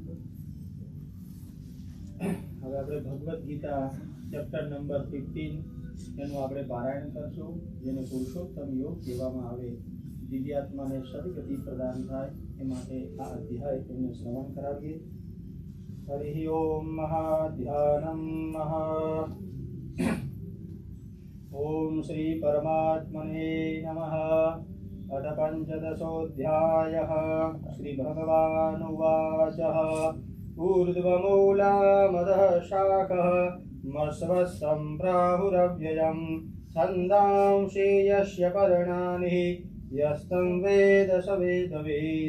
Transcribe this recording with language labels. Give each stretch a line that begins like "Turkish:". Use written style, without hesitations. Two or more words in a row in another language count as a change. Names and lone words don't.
Gujarati: હવે આપણે ભગવદ ગીતા ચેપ્ટર નંબર 15 એનું આપણે પારાયણ કરશું, જેને પુરુષોત્તમ યોગ કહેવામાં આવે. દિવ્યાત્માને સદગતિ પ્રદાન થાય એ માટે આ અધ્યાય તેમને શ્રવણ કરાવીએ.
Sanskrit: हरि ओम महाध्यानम महा. ओम श्री परमात्मने नमः. अथ पंचदशोऽध्यायः. श्री भगवानुवाच. ऊर्ध्वमूलामधः शाखः मस्वस्तं प्राहुरव्ययं छन्दांसि यस्य पर्णानि यस्तं वेद स वेदवित्.